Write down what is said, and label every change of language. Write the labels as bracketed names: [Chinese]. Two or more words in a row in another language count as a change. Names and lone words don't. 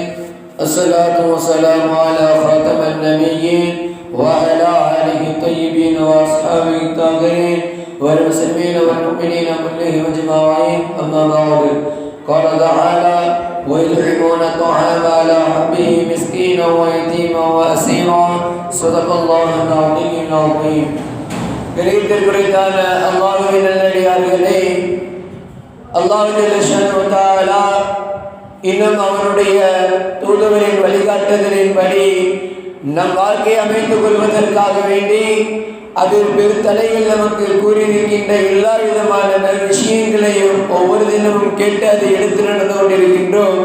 [Arabic] الصلاة والسلام على خاتم النبيين وعلى آله الطيبين وأصحابه الطاهرين والمسلمين والمؤمنين كلهم أجمعين. أما بعد، قال تعالى: ويطعمون الطعام على حبه مسكينا ويتيما وأسيرا. صدق الله العظيم العظيم. [Tamil] குறித்தான அல்லாஹ்வின் நல்லடியார்களே, அல்லாஹ் [Arabic] جل شأنه تعالى [Tamil] இன்னும் அவருடைய தூதுவரின் வழிகாட்டுதலின்படி நம் வாழ்க்கையை அமைத்துக் கொள்வதற்காக வேண்டி அதில் பெருத்தலைகள் நமக்கு கூறியிருக்கின்ற எல்லா விதமான விஷயங்களையும் ஒவ்வொரு தினமும் கேட்டு அதை எடுத்து நடந்து கொண்டிருக்கின்றோம்.